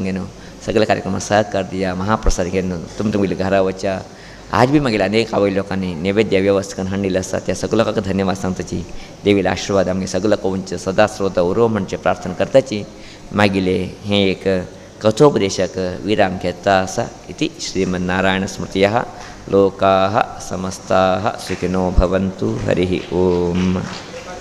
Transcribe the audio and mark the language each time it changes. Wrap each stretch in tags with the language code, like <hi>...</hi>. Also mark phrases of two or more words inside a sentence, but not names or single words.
<kok>घेवन सगळे कार्यक्रमाक सहकार दिया महाप्रसाद घेवन तुमगे घरा वचा आज बी मागीर अनेक आवय लोकांनी नैवेद्य व्यवस्था करून हाडिल्ले आसा त्या सगळ्या लोकांक धन्यवाद सांगताची देवीला आशीर्वाद आमगे सगळ्या कोवचे सदा श्रोता उरो म्हणचे प्रार्थना करताची मागिले हें एक कथोपदेशक विराम घेता आसा</kok> <sa>इति श्रीमन्नारायण स्मृतयः लोकाः समस्ताः सुखिनो भवन्तु हरिः ओम।</sa>